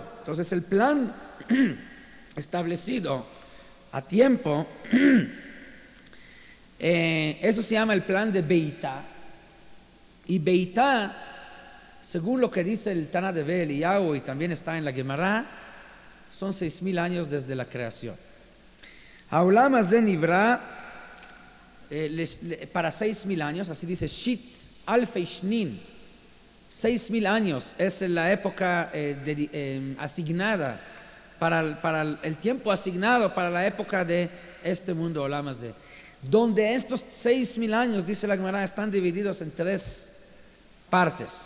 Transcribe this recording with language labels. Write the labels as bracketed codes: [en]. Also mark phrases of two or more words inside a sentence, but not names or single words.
[es] Entonces el plan establecido a tiempo, eso se llama el plan de Beitá. Y Beitá, según lo que dice el Tana de Eliyahu y también está en la Gemara, son 6,000 años desde la creación. [he] העולם הזה נברא [es] para 6,000 años, así dice [arc] שית אלפי שנין. [es] 6,000 años es la época asignada, para el tiempo asignado para la época de este mundo, [he] העולם הזה. [es] Donde estos 6,000 años, dice la Gemara, están divididos en 3 partes.